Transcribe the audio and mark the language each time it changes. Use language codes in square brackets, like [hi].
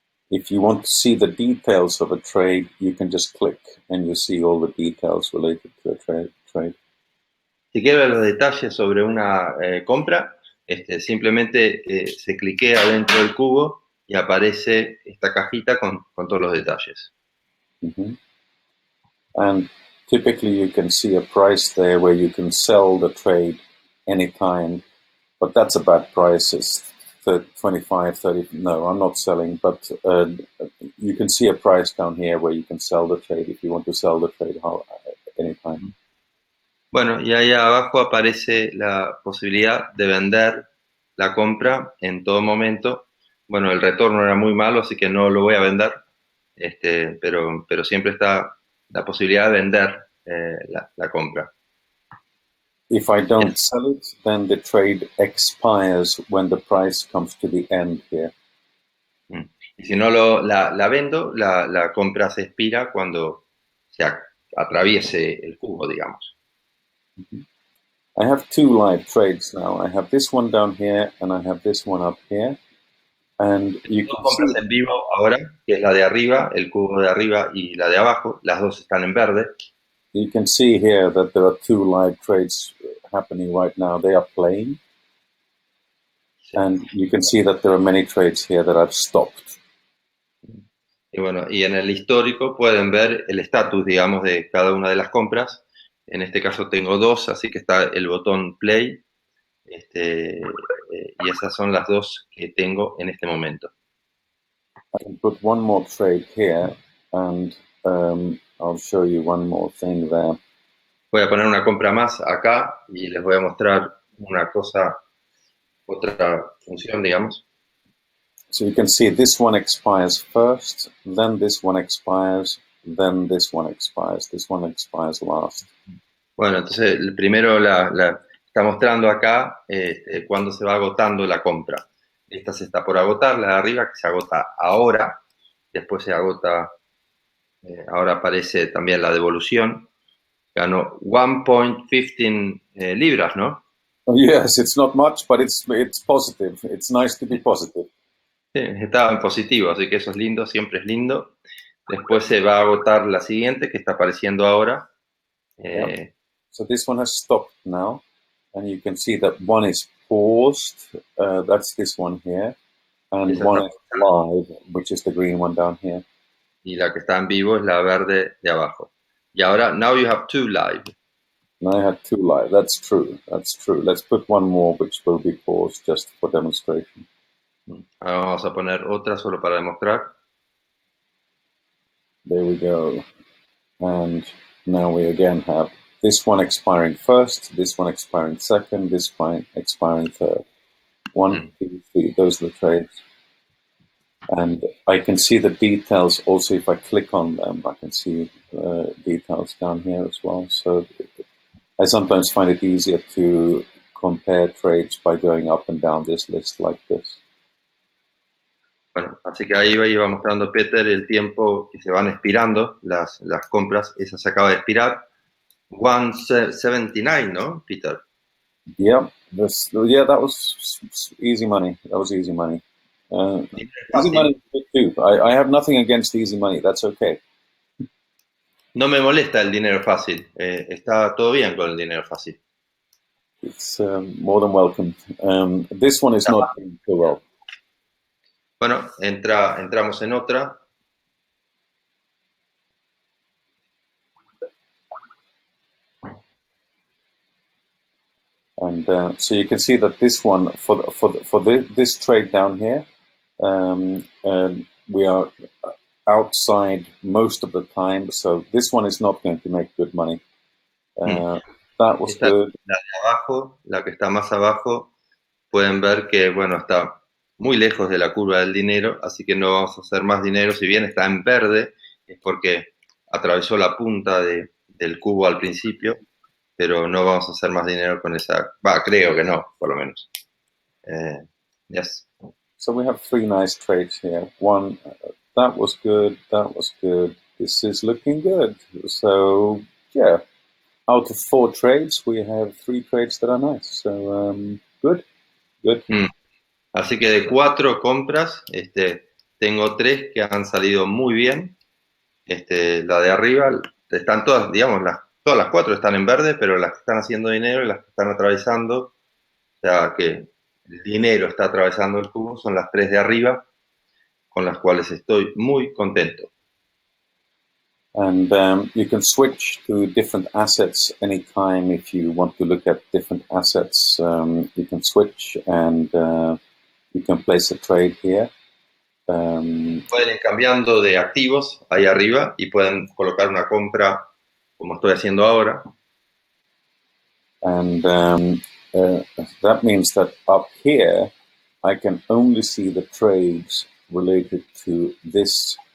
[en] If you want to see the details of a trade, you can just click and you see all the details related to a trade. [es] Si quiero ver los detalles sobre una compra, simplemente se cliquea dentro del cubo y aparece esta cajita con todos los detalles. Mm-hmm. [en] And typically you can see a price there where you can sell the trade anytime, but that's a bad price. It's 25, 30. No, I'm not selling, but you can see a price down here where you can sell the trade if you want to sell the trade anytime. [es] Bueno, y ahí abajo aparece la posibilidad de vender la compra en todo momento. Bueno, el retorno era muy malo, así que no lo voy a vender, pero siempre está la posibilidad de vender la compra. [en] If I don't sell it, then the trade expires when the price comes to the end here. [es] Y si no la vendo, la compra se expira cuando se atraviese el cubo, digamos. [en] I have 2 live trades now. I have this one down here and I have this one up here. And you [es] Dos [en] can [es] compras [en] see [es] en vivo ahora, que es la de arriba, el cubo de arriba y la de abajo, las dos están en verde. [en] You can see here that there are 2 live trades happening right now. They are playing. And you can see that there are many trades here that I've stopped. [es] Y bueno, y en el histórico pueden ver el estatus, digamos, de cada una de las compras. En este caso tengo 2, así que está el botón play. Y esas son las 2 que tengo en este momento. [en] I can put one more trade here and I'll show you one more thing there. [es] Voy a poner una compra más acá y les voy a mostrar otra función, digamos. [en] So you can see this one expires first, then this one expires, then this one expires. This one expires last. [es] Bueno, entonces el primero está mostrando acá cuando se va agotando la compra. Esta se está por agotar, la de arriba que se agota ahora, después se agota, ahora aparece también la devolución. Ganó 1.15 libras, ¿no? [en] Yes, it's not much, but it's positive. It's nice to be positive. [es] Sí, estaba en positivo, así que eso es lindo, siempre es lindo. Después se va a agotar la siguiente que está apareciendo ahora. Yeah. [en] So this one has stopped now, and you can see that one is paused. That's this one here, and [es] Esa está [en] one is live, which is the green one down here. [es] y la que está en vivo es la verde de abajo. Y ahora, [en] now you have two live. And I had two live. That's true. That's true. Let's put one more, which will be paused just for demonstration. [es] Ahora vamos a poner otra solo para demostrar. [en] There we go. And now we again have this one expiring first, this one expiring second, this one expiring third. One, two, three. Those are the trades. And I can see the details also if I click on them. I can see details down here as well. So I sometimes find it easier to compare trades by going up and down this list like this. [es] Bueno, así que ahí iba mostrando Peter el tiempo que se van expirando las compras. Esa se acaba de expirar. 179, ¿no, Peter? [en] Yeah, that was easy money. That was easy money. Easy money too. I have nothing against easy money. That's okay. [es] No me molesta el dinero fácil. Está todo bien con el dinero fácil. [en] It's more than welcome. This one is not doing so well. [es] Bueno, entramos en otra. [en] And so you can see that this one this trade down here, we are outside most of the time. So this one is not going to make good money. That was [es] Esta, [en] good. [es] la de abajo, la que está más abajo, pueden ver que, bueno, está muy lejos de la curva del dinero, así que no vamos a hacer más dinero. Si bien está en verde, es porque atravesó la punta del cubo al principio, pero no vamos a hacer más dinero con esa. Creo que no, por lo menos. [en] Yes. So we have three nice trades here. One, that was good. That was good. This is looking good. So yeah, out of four trades, we have three trades that are nice. So good, good. [es] Así que de 4 compras, tengo 3 que han salido muy bien. La de arriba, están todas, digamos, todas las 4 están en verde, pero las que están haciendo dinero y las que están atravesando, o sea que el dinero está atravesando el cubo, son las 3 de arriba, con las cuales estoy muy contento. [en] And you can switch to different assets anytime if you want to look at different assets. You can switch and you can place a trade here. [es] Pueden ir cambiando de activos ahí arriba y pueden colocar una compra como estoy haciendo ahora. [en] And that means that up here, I can only see the trades related to this.